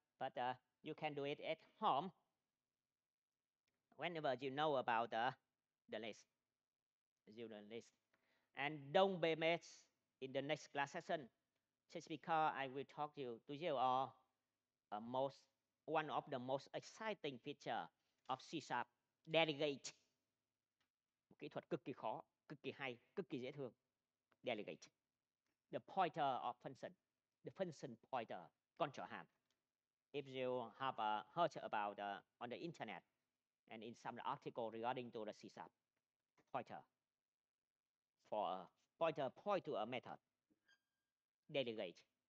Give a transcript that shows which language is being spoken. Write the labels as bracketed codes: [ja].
[en] But you can do it at home whenever you know about the list. And don't be missed in the next class session, just because I will talk to you all one of the most exciting feature of C#, delegate. [vi] Một kỹ thuật cực kỳ khó, cực kỳ hay, cực kỳ dễ thương. [en] Delegate. The pointer of function. The function pointer. [vi] Con trỏ hàm. [en] If you have heard about on the internet and in some article regarding to the C#, pointer. For a pointer point to a method. Delegate.